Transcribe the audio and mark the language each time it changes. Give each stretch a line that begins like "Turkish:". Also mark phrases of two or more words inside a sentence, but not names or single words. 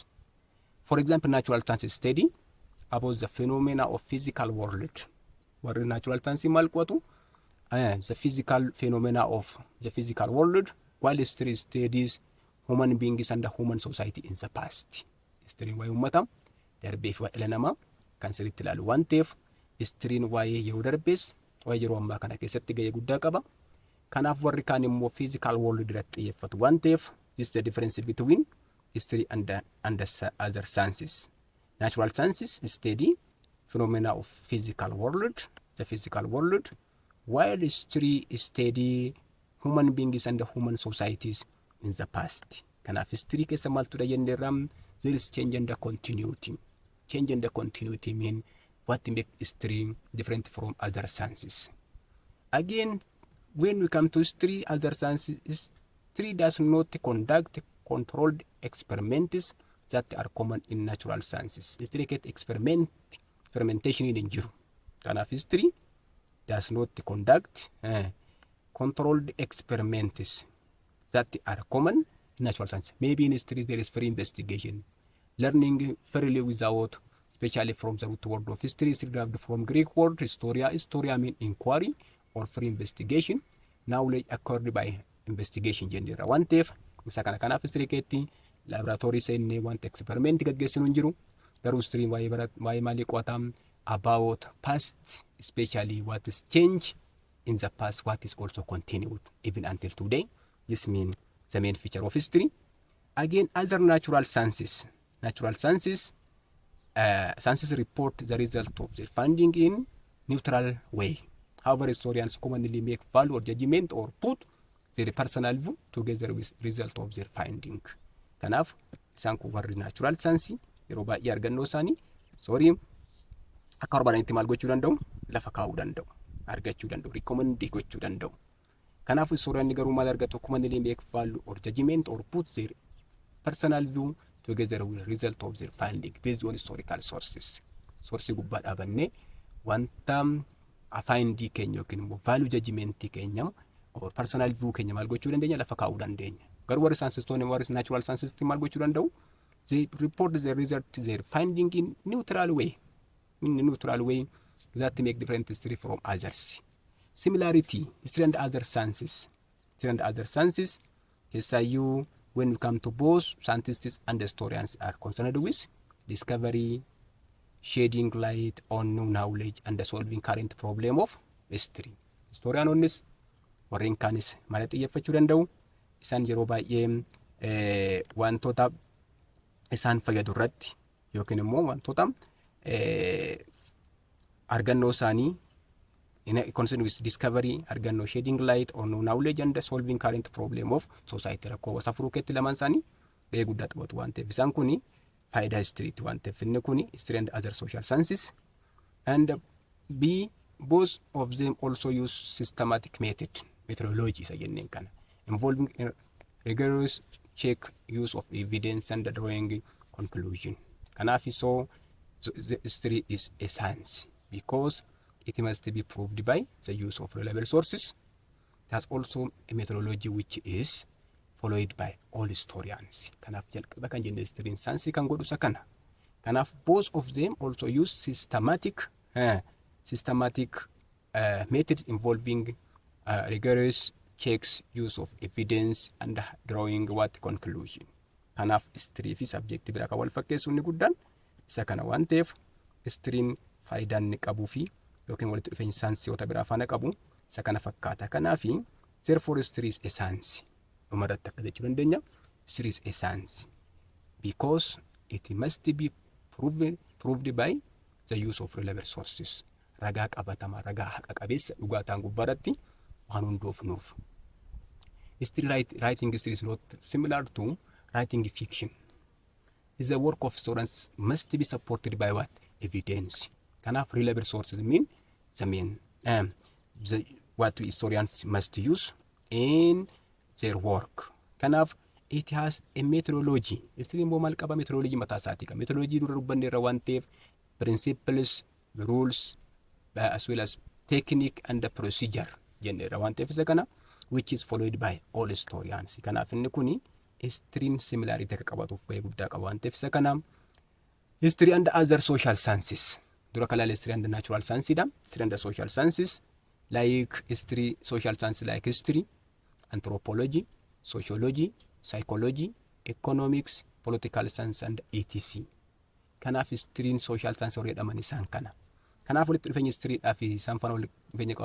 English: For example, natural sciences study about the phenomena of physical world.
Oromo: What is natural science malkwatu?
English: The physical phenomena of the physical world, while history studies human beings and the human society in the past.
Oromo: History way ummata darbeef wa ilanama kan sirriitti ilaalu waan ta'eef histiriin waa'ee yeroo darbees waa'ee yeroo ammaa kana keessatti gahee guddaa qaba. Kanaaf warri kaan immoo
English: physical world
Oromo: irratti xiyyeeffatu waan ta'eef
English: this is the difference between history and the other sciences. Natural sciences study phenomena of physical world, the physical world, while history study human beings and the human societies in the past.
Oromo: Kanaaf history keessa maaltu jenneerra
English: there is change in the continuity. Change in the continuity mean what makes history different from other sciences. Again, when we come to history, other sciences, history does not conduct controlled experiments that are common in natural sciences. History get experimentation
Oromo: in jiru.
English: Kanaaf history does not conduct controlled experiments that are common in natural science. Maybe in history there is free investigation, learning fairly without, especially from the root word of history, derived from Greek word historia. Historia mean inquiry or free investigation, knowledge acquired by investigation jennera.
Oromo: Waan ta'eef isa kana kanaaf history keetti laboratory seenne wanta experiment gaggeessinu hin jiru. Garuu history waa'ee maalii qo'atam
English: about past, especially what is changed in the past, what is also continued even until today. This means the main feature of history. Again, other natural sciences. Natural sciences, sciences report the result of their finding in neutral way. However, historians commonly make value or judgment or put their personal view together with result of their finding.
Oromo: Kanaaf isaan kun warri
English: natural science
Oromo: yeroo baay'ee argannoo isaanii akka barbaadanitti maal gochuu danda'u lafa kaa'uu danda'u, argachuu danda'u, recommend gochuu danda'u. Kanaaf historian garuu maal argatu
English: commonly make value or judgment or put their personal view together with result of their finding based on historical sources.
Oromo: Source gubbaa dhaabannee wanta finding keenya yookiin immoo
English: value judgment
Oromo: keenya
English: or personal view
Oromo: keenya maal gochuu dandeenya lafa kaa'uu dandeenya. Garuu warri scientistoonni warri
English: natural sciences
Oromo: maal gochuu danda'u?
English: They report their result, their finding in neutral way. In neutral way that make different history from others. Similarity, history and other sciences. History and other sciences, you when we come to both scientists and historians are concerned with discovery, shedding light on new knowledge and solving current problem of history. Historian on this,
Oromo: warreen kaanis maal xiyyeeffachuu danda'u? Isaan yeroo baay'ee wantoota isaan fayyadu irratti yookiin immoo wantoota argannoo isaanii
English: in concern with discovery, argannoo shedding light on new knowledge and solving current problem of society.
Oromo: Rakkoo wasa furuu keetti lamaan isaanii gahee guddaa taphatu waan ta'eef isaan kuni faayidaa histiriitti waan ta'eef inni kuni
English: history and other social sciences and both of them also use systematic methodology
Oromo: isa jenneen kana
English: involving rigorous check, use of evidence and drawing conclusion. Kanaaf so the history is a science because it must be proved by the use of reliable sources It has also a methodology which is followed by all historians.
Oromo: Kanaaf jalqaba kan jenne history saayinsii kan godhu isa kana.
English: Kanaaf both of them also use systematic methods involving rigorous checks, use of evidence, and drawing what conclusion.
Oromo: Kanaaf history fi subject bira kan wal fakkeessu inni guddaan isa kana waan ta'eef histiriin faayidaan inni qabuu fi yookiin walitti dhufeenya saayinsiiwwan biraa faana qabu isa kana fakkaata.
English: Kanaaf therefore history is a science.
Oromo: Dhumarratti akka jechuu dandeenya
English: history is a science because it must be proved by the use of reliable sources.
Oromo: Ragaa qabatamaa, ragaa haqa qabeessa dhugaataan gubbaarratti waan hundoofnuuf.
English: Writing history is not similar to writing fiction. Is the work of historians must be supported by what? Evidence. Kanaaf reliable sources mean what historians must use in their work. Kanaaf it has a methodology.
Oromo: History immoo maal qaba? Methodology mataa isaatii qaba.
English: Methodology
Oromo: dura dubbanne irra waan ta'eef
English: principles, rules, as well as technique and the procedure
Oromo: jenne irra waan ta'eef isa kana
English: which is followed by all historians.
Oromo: Kanaaf inni kuni history similarity akka qabaatuuf baay'ee guddaa qaba waan ta'eef isa kana
English: history and other social sciences.
Oromo: Dura kalaala
English: history and natural sciences
Oromo: dha.
English: History and social sciences like history, social sciences like history, anthropology, sociology, psychology, economics, political science and etc.
Oromo: Kanaaf history
English: social science
Oromo: warra jedhaman isaan kana. Kanaaf walitti dhufeenya history fi isaan faana walitti dhufeenya qaban.